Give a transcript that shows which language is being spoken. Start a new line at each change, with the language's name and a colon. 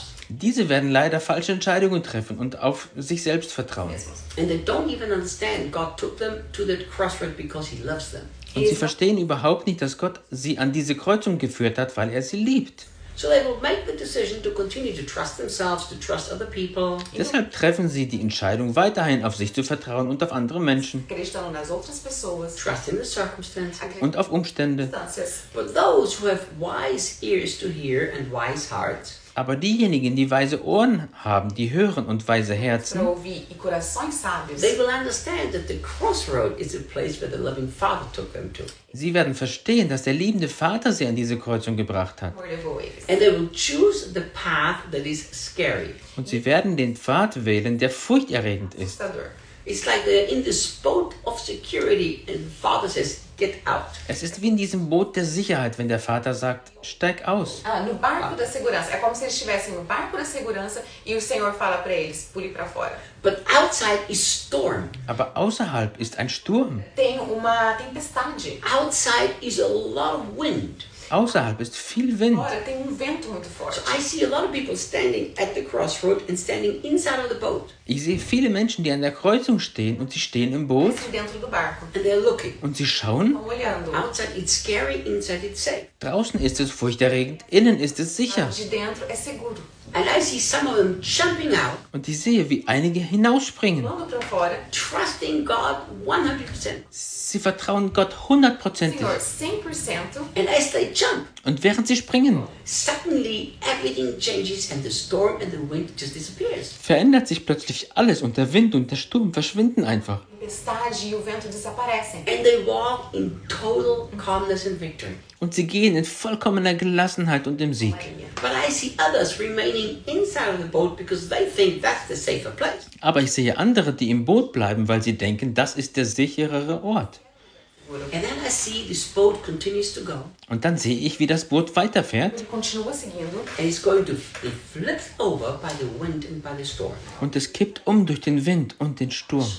German: Diese werden leider falsche Entscheidungen treffen und auf sich selbst vertrauen. Und sie verstehen nicht, dass Gott sie an diese Kreuzung gebracht hat, weil er sie liebt. Und sie verstehen überhaupt nicht, dass Gott sie an diese Kreuzung geführt hat, weil er sie liebt.
English: So they will make the decision to continue to trust themselves, to trust other people.
German: Deshalb treffen sie die Entscheidung, weiterhin auf sich zu vertrauen und auf andere Menschen.
English: Trust in the circumstances.
German: Und auf Umstände.
English: But those who have wise ears to hear and wise hearts.
German: Aber diejenigen, die weise Ohren haben, die hören und weise Herzen,
English: they will understand that the crossroad is a place where the loving Father took them to.
German: Sie werden verstehen, dass der liebende Vater sie an diese Kreuzung gebracht hat.
English: And they will choose the path that is scary.
German: Und sie werden den Pfad wählen, der furchterregend ist.
English: It's like they're in this boat of security and Father says, get out.
German: Es ist wie in diesem Boot der Sicherheit, wenn der Vater sagt, steig aus.
Portuguese: No barco da segurança. É como se eles estivessem no barco da segurança e o Senhor fala para eles, pule para fora.
English: But outside is storm.
German: Aber außerhalb ist ein Sturm.
Portuguese: Tem uma tempestade.
English: Outside is a lot of wind.
German: Außerhalb ist viel Wind.
Portuguese: Fora, tem vento muito forte.
English: So I see a lot of people standing at the crossroad and standing inside of the boat.
German: Ich sehe viele Menschen, die an der Kreuzung stehen und sie stehen im Boot.
Portuguese: Sind dentro do barco.
English: And they're looking.
German: Und sie schauen.
Portuguese: Olhando.
English: Outside it's scary, inside it's safe.
German: Draußen ist es furchterregend, innen ist es sicher.
Portuguese: De dentro é seguro.
English: And I see some of them jumping out.
German: Und ich sehe, wie einige hinausspringen.
Portuguese: Logo pra fora.
English: Trusting God 100%.
German: Sie vertrauen Gott 100%ig.
Portuguese: 100%.
English: And as they jump.
German: Und während sie springen,
English: suddenly everything changes and the storm and the wind just disappears.
German: Verändert sich plötzlich alles und der Wind und der Sturm verschwinden einfach.
Portuguese: Tempestade e o vento desaparecem.
English: And they walk in total calmness and victory.
German: Und sie gehen in vollkommener Gelassenheit und im Sieg.
English: But I see others remaining inside of the boat because they think that's the safer place.
German: Aber ich sehe andere, die im Boot bleiben, weil sie denken, das ist der sicherere Ort.
English: And then I see this boat continues to go.
German: Und dann sehe ich, wie das Boot weiterfährt.
English: And it's going to flip over by the wind and by the storm.
German: Und es kippt um durch den Wind und den Sturm.